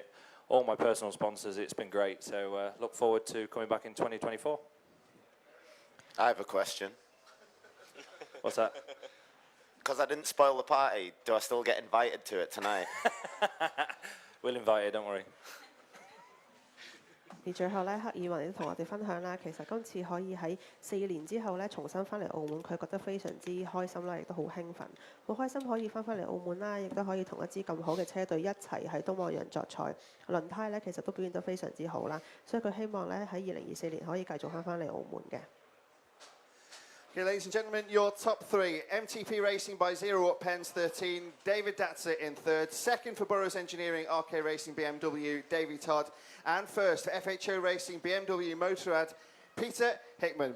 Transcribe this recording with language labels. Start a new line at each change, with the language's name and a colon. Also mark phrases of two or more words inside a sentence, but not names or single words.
English: All my personal sponsors, it's been great. So look forward to coming back in 2024. I have a question. What's that? Because I didn't spoil the party, do I still get invited to it tonight? We'll invite you, don't worry.
Cantonese: 而最後咧，克爾文都同我哋分享啦，其實今次可以喺4年之後咧重新翻嚟澳門，佢覺得非常之開心啦，亦都好興奮，好開心可以翻嚟澳門啦，亦都可以同一支咁好嘅車隊一齊喺東望洋作賽。輪胎咧其實都表現得非常之好啦，所以佢希望咧喺2024年可以繼續翻嚟澳門嘅。
English: Okay, ladies and gentlemen, your top 3. MTP Racing by 0 up Pens 13. David Datzer in 3rd. 2nd for Burrows Engineering, RK Racing, BMW, Davey Todd. And 1st for FHO Racing, BMW, Motorrad, Peter Hickman.